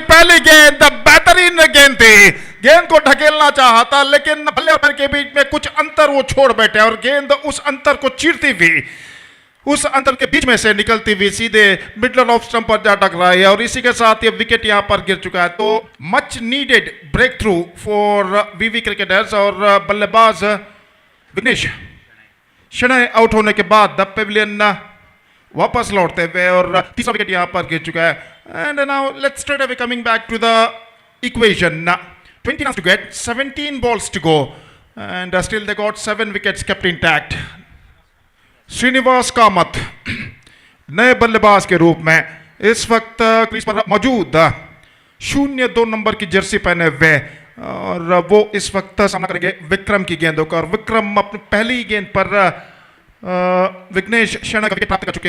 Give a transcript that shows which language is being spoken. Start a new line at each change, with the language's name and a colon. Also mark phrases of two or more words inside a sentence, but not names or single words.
Hindi: पहली गेंद बेहतरीन गेंद थी, गेंद को ढकेलना चाहा था लेकिन बल्ले और के बीच में कुछ अंतर वो छोड़ बैठे और गेंद उस अंतर को चीरती हुई, उस अंतर के बीच में से निकलती हुई सीधे
English: middle off stump
Hindi: पर जा टकराई और इसी के साथ ये विकेट यहां पर गिर चुका है। तो
English: much needed break through for VV cricketers
Hindi: और बल्लेबाज विनेश शनय आउट होने के बाद
English: the pavilion
Hindi: वापस लौटते हुए और तीसरा विकेट यहां पर गिर चुका है।
English: and now let's straight away coming back to the equation. 20 runs to get, 17 balls to go, and still they got 7 wickets kept intact.
Hindi: श्रीनिवास कामत नए बल्लेबाज के रूप में इस वक्त क्रीज पर मौजूद 0-2 नंबर की जर्सी पहने हुए और वो इस वक्त सामना करेंगे विक्रम की गेंदों का। और विक्रम अपनी पहली गेंद पर विघ्नेश शनय का विकेट प्राप्त कर चुके।